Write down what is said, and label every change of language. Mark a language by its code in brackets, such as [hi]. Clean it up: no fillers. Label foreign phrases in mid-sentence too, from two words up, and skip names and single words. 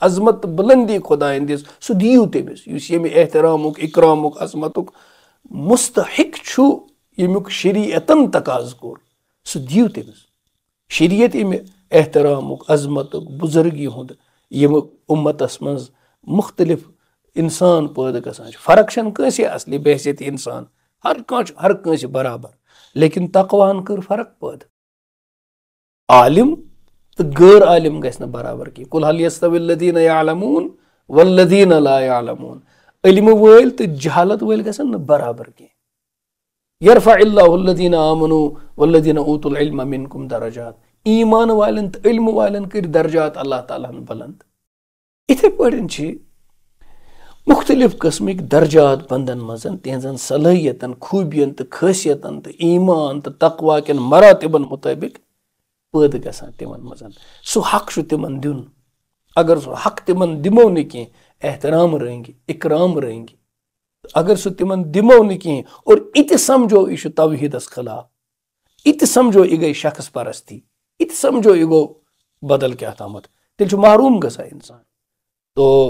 [ks] عظمت تہٕ بُلندی خۄدایَن دِژ سُہ دِیِو تٔمِس یُس ییٚمہِ احترامُک اِکرامُک عظمتُک مُستحق چھُ ییٚمیُک شریعتن تقاضہٕ کوٚر سُہ دِیِو تٔمِس شریعت ییٚمہِ احترامُک عظمتُک بُزرگی ہُنٛد ییٚمہِ اُمتس منٛز مُختٔلِف اِنسان پٲدٕ گژھان چھِ فرق چھنہٕ کٲنٛسے اصلی بحثیت اِنسان ہر کانٛہہ چھُ ہر کٲنٛسہِ برابر لیکن تقواہن کٔر فرق پٲدٕ عالم تہٕ غٲر عالم گژھِ نہٕ برابر کینٛہہ [ar] قُل ہل یستوی الذیٖنَ یعلموٗن والذیٖنَ لا یعلموٗن [ks] علمہٕ وٲلۍ تہٕ جہالت وٲلۍ گژھن نہٕ برابر کینٛہہ [ar] یرفع اللہ الذیٖنَ آمنوٗ والذیٖنَ اوٗتُوا العلم منکم درجات [ks] ایٖمان والٮ۪ن تہٕ علمہٕ والٮ۪ن کٔرۍ درجات اللہ تعالیٰ ہن بلند یِتھے پٲٹھۍ چھِ مختلف قسمٕکۍ درجات بندن منٛز تِہنٛزن صلٲحیتن خوٗبین تہٕ خٲصیتن تہٕ ایٖمان تہٕ تقوا کٮ۪ن مراتبن مُطٲبِق پٲدٕ گژھان تِمن منٛز سُہ حق چھُ تِمن دیُن اگر سُہ حق تِمن دِمو نہٕ کینٛہہ احترام رٔنگۍ اِکرام رٔنگۍ اگر سُہ تِمن دِمو نہٕ کینٛہہ اور اِتہِ سمجھو یہِ چھُ توحیٖدس خلاف اِتہِ سمجھو یہِ گٔے شخص پرستی اِتہِ سمجھو یہِ گوٚو بدل کیٛاہ تامتھ تیٚلہِ چھُ محروٗم گژھان اِنسان تو